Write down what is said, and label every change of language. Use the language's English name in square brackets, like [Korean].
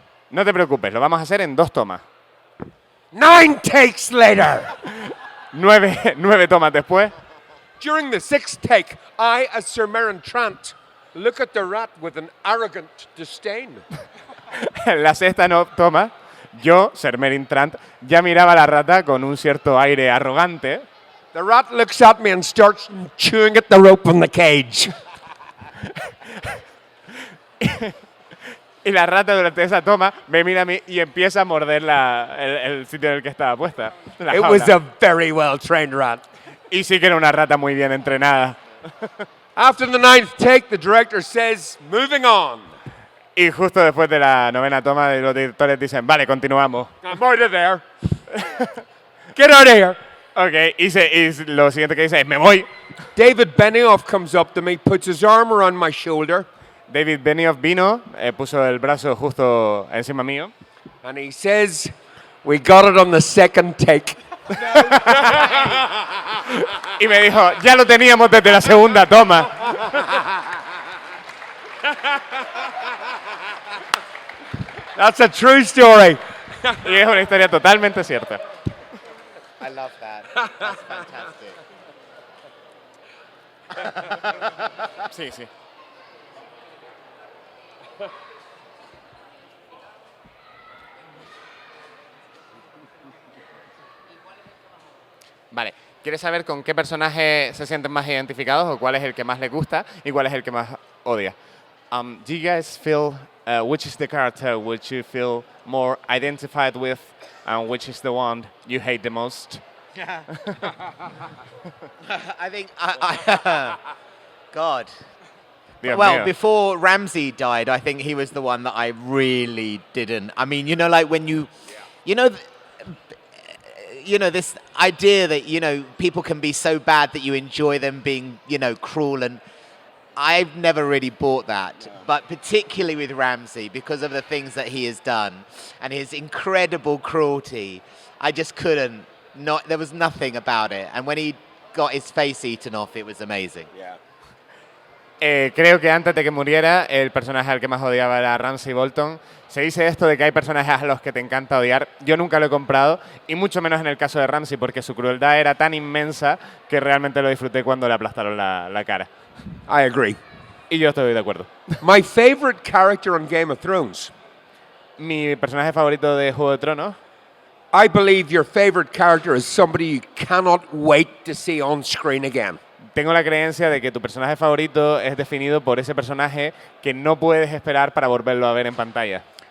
[Spanish] No te preocupes, lo vamos a hacer en 2 tomas. [English] 9 takes later. [Spanish] 9 tomas después. [English] During the 6th take, I, as Sir Meryn Trant, look at the rat with an arrogant disdain. [Spanish] En la 6ª toma, yo, Sir Meryn Trant, ya miraba a la rata con un cierto aire arrogante. [English] The rat looks at me and starts chewing at the rope in the cage. [Spanish] Y la rata durante esa toma me mira a mí y empieza a morder el sitio en el que estaba puesta. La [English] It [Spanish] jaula. [English] was a very well-trained rat. [Spanish] Y sí que era una rata muy bien entrenada. [English] After the 9th take, the director says, moving on. [Spanish] Y justo después de la 9ª toma, los directores dicen, vale, continuamos. [English] I'm out of there. Get out of here. [Spanish] Ok, y lo siguiente que dice es, me voy. [English] David Benioff comes up to me, puts his arm around my shoulder, [Spanish] David Benioff vino, puso el brazo justo encima mío. [English] and he says, we got it on the 2nd take. [Spanish] Y me dijo, ya lo teníamos desde la 2ª toma. [English] That's a true story. [Spanish] Y es una historia totalmente cierta. [English] I love that. That's fantastic. [Spanish] Sí, sí. Vale, ¿quieres saber con qué personaje se sienten más identificados o cuál es el que más les gusta y cuál es el que más odia? [English] Do you guys feel which is the character which you feel more identified with and which is the one you hate the most? I think God. [Spanish] Dios [English] Well, [Spanish] mío. [English] before Ramsay died, I think he was the one that I really didn't. I mean, like when you know, this idea that people can be so bad that you enjoy them being cruel, and I've never really bought that. But particularly with Ramsay, because of the things that he has done and his incredible cruelty, I just couldn't. There was nothing about it. And when he got his face eaten off, it was amazing. [Spanish] Creo que antes de que muriera, el personaje al que más odiaba era Ramsay Bolton. Se dice esto de que hay personajes a los que te encanta odiar. Yo nunca lo he comprado, y mucho menos en el caso de Ramsay, porque su crueldad era tan inmensa que realmente lo disfruté cuando le aplastaron la cara. [English] I agree. [Spanish] Y yo estoy de acuerdo. [English] My favorite character on Game of Thrones. [Spanish] Mi personaje favorito de Juego de Tronos. [English] I believe your favorite character is somebody you cannot wait to see on screen again. [Spanish] Tengo la creencia de que tu personaje favorito es definido por ese personaje que no puedes esperar para volverlo a ver en pantalla.